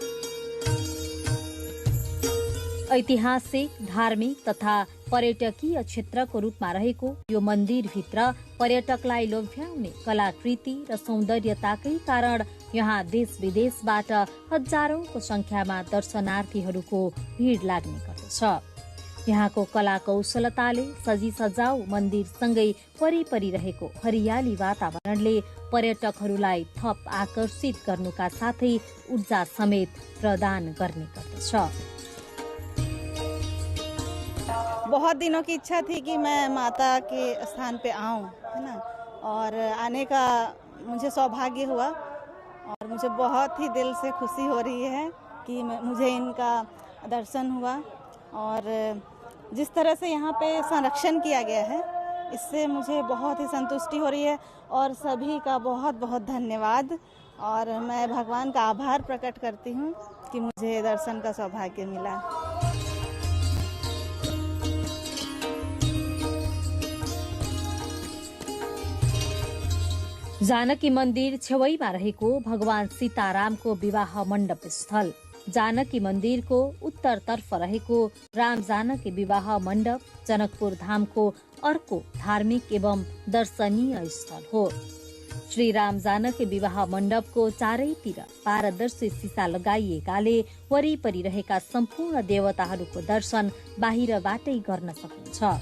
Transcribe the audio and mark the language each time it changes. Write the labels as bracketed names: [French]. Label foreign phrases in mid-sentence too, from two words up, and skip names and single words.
[Nepali] ऐतिहासिक, धार्मिक तथा पर्यटकीय क्षेत्रको रूपमा रहेको यो मन्दिरभित्र पर्यटकलाई लोभ्याउने कलाकृति र सौन्दर्यताकै कारण यहाँ देश विदेशबाट हजारौंको संख्यामा दर्शनार्थीहरूको भीड़ लाग्ने गर्दछ। यहाँको कला कौशलताले सजी सजाऊ मन्दिरसँगै वरिपरि रहेको हरियाली वातावरणले पर्यटकहरूलाई थप आकर्षित गर्नुका साथै ऊर्जा समेत प्रदान गर्ने गर्दछ। [Hindi] बहुत दिनों की इच्छा थी कि मैं माता के स्थान पे आऊं, है ना, और आने का मुझे सौभाग्य हुआ और मुझे बहुत ही दिल से खुशी हो रही है कि मुझे इनका दर्शन हुआ। और जिस तरह से यहाँ पे संरक्षण किया गया है, इससे मुझे बहुत ही संतुष्टि हो रही है और सभी का बहुत बहुत धन्यवाद। और मैं भगवान का आभार प्रकट करती हूँ कि मुझे दर्शन का सौभाग्य मिला। [Nepali] जानकी मन्दिर छेउमा रहेको भगवान सीतारामको विवाह मण्डप स्थल, जानकी मन्दिरको उत्तरतर्फ रहेको राम जानकी विवाह मण्डप जनकपुर धामको अर्को धार्मिक एवं दर्शनीय स्थल हो। श्री राम जानकी विवाह मण्डपको चारैतिर पारदर्शी सीसा लगाइएकाले वरिपरि रहेका सम्पूर्ण देवताहरूको दर्शन बाहिरबाटै गर्न सकिन्छ।